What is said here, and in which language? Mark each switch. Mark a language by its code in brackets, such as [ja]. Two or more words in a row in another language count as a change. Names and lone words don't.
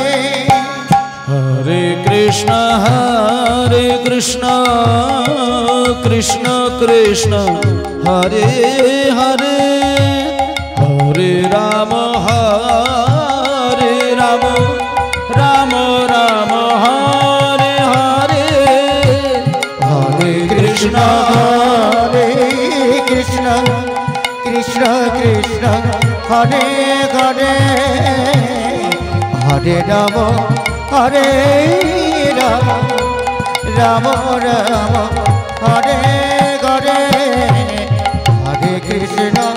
[hi] हरे कृष्ण कृष्ण कृष्ण हरे हरे हरे राम राम राम हरे हरे हरे [bn] কৃষ্ণ কৃষ্ণ হরে হরে হরে রাম হরে রাম রাম রাম হরে হরে হরে কৃষ্ণ